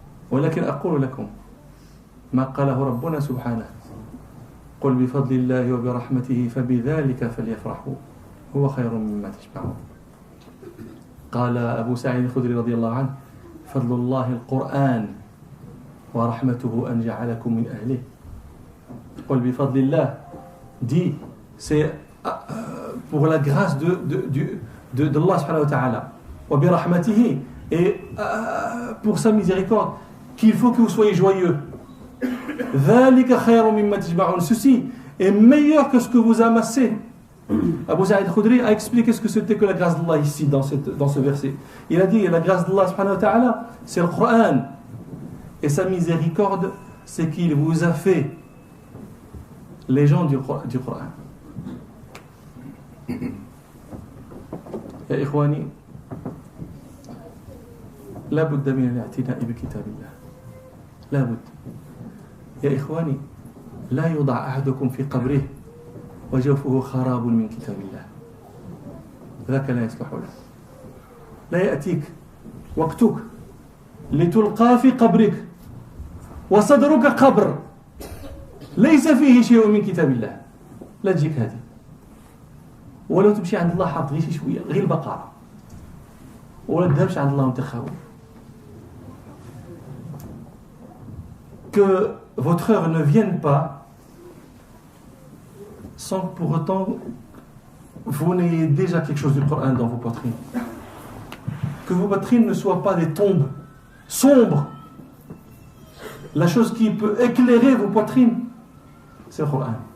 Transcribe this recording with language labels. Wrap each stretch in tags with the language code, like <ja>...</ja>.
<ar>ولكن أقول لكم ما قاله ربنا سبحانه قل بفضل الله وبرحمته فبذلك فليفرحوا هو خير مما تجمعون. قال أبو سعيد الخدري رضي الله عنه فضل الله القرآن ورحمته أن جعلكم من أهله. قل بفضل الله</ar> <fr>dit c'est pour la grâce de Allah</fr> <ar>subhanahu wa ta'ala وبرحمته</ar> <fr>et pour sa miséricorde qu'il faut que vous soyez joyeux.</fr> <ar>ذلك خير مما تجمعون.</ar> <fr>Ceci est meilleur que ce que vous amassez. Abu Sa'id al-Khudri a expliqué ce que c'était que la grâce d'Allah ici dans ce verset. Il a dit la grâce d'Allah</fr> <ar>subhanahu wa ta'ala</ar> <fr>c'est le Coran et sa miséricorde c'est qu'il vous a fait les gens du Coran.</fr> <ar>يا إخواني لا بد من الاعتناء بكتاب الله. لا بد يا إخواني لا يوضع أحدكم في قبره وجوفه خراب من كتاب الله. ذاك لا يصلح له. لا يأتيك وقتك لتلقى في قبرك وصدرك قبر ليس فيه شيء من كتاب الله. لا تجيك هذه. ولو تمشي عند الله حاط غير شوية غير البقرة ولا تذهبش عند الله وانت خاوي.</ar> <fr>Que votre heure ne vienne pas sans que pour autant vous n'ayez déjà quelque chose du Coran dans vos poitrines. Que vos poitrines ne soient pas des tombes sombres. La chose qui peut éclairer vos poitrines, c'est le Coran.</fr>